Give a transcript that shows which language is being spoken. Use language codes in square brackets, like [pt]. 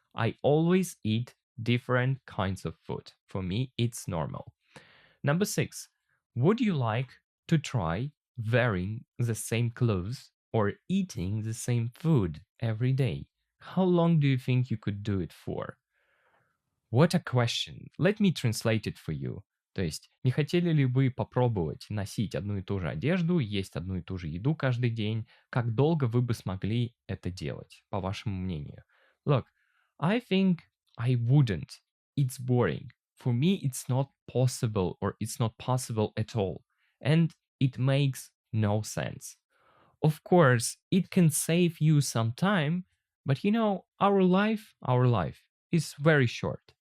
[en] I always eat different kinds of food. For me, it's normal. Number 6. Would you like to try wearing the same clothes or eating the same food every day? How long do you think you could do it for? What a question. Let me translate it for you. [ru] То есть, не хотели ли вы попробовать носить одну и ту же одежду, есть одну и ту же еду каждый день? Как долго вы бы смогли это делать, по вашему мнению? [en] Look, I think I wouldn't. It's boring. For me, it's not possible or it's not possible at all. And it makes no sense. Of course, it can save you some time, but you know, our life is very short.